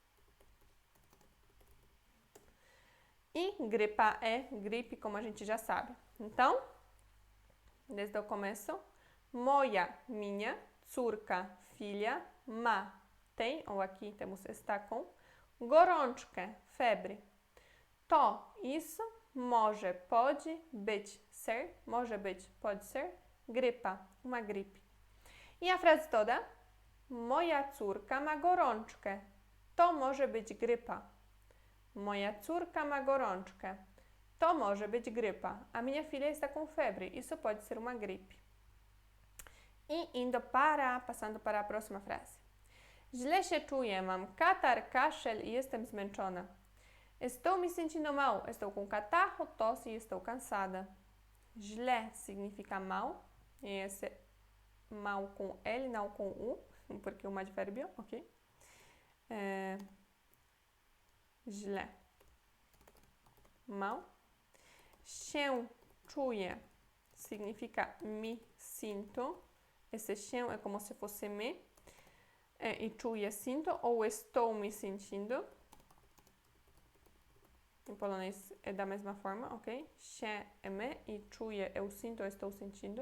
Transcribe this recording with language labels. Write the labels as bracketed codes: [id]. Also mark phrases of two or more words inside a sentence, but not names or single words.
[pt] E gripa é gripe, como a gente já sabe. Então, desde o começo, moja, minha, córka, filha, ma, tem, ou aqui temos está com, gorączkę, febre. To, isso, [pl] może, pode, być, ser, może być, [pt] pode ser, grypa, uma gripe. E a frase toda, [pl] moja córka ma gorączkę, to może być grypa. Moja córka ma gorączkę, to może być grypa. [pt] A minha filha está com febre, isso pode ser uma gripe. E passando para a próxima frase. [pl] Źle się czuję, mam katar, kaszel i jestem zmęczona. [pt] Estou me sentindo mal, estou com catarro, tosse e estou cansada. Źle significa mal, e esse mal com L, não com U, porque é um advérbio, ok? Źle. Mal. [pl] Się czuję [pt] significa me sinto. Esse się é como se fosse me. E czuję sinto ou estou me sentindo. Em polonês é da mesma forma, ok? Się é me e czuję, eu sinto, eu estou sentindo.